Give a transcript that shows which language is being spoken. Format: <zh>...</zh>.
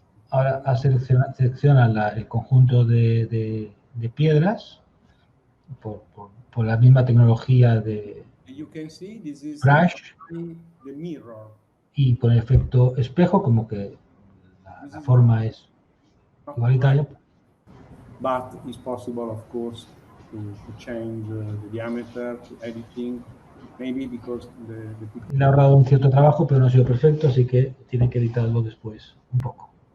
<es>Ahora selecciona el conjunto de piedras por la misma tecnología de</es> <en>You can see this is brush the mirror.</en> <es>y con el efecto espejo, como que la forma es igualitaria.</es> <en>But it's possible, of course, to change the diameter, to editing, maybe because the</en> <es>Le ha ahorrado un cierto trabajo, pero no ha sido perfecto, así que tiene que editarlo después un poco.</es>